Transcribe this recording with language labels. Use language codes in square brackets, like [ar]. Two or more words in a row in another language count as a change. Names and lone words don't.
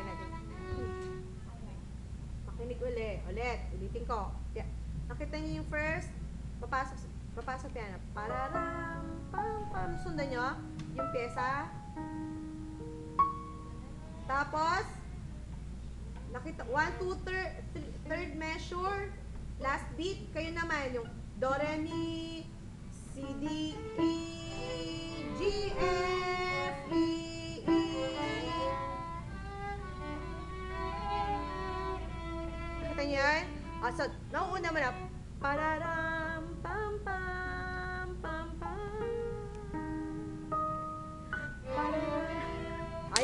[tl] Makinig ulit. Ulitin ko. Yeah. Nakita niyo yung first, papasok piano. Pararam, pam, pam. Sundan nyo yung pyesa. Tapos, nakita, 1, 2, [en] third measure. Last beat, [tl] kayo naman, yung do, re, mi, c, d, e, g, f, e, e. Nakita niyo yan? So, nauuna mo na. Pararam, pam, pam, pam, pam. Pararam.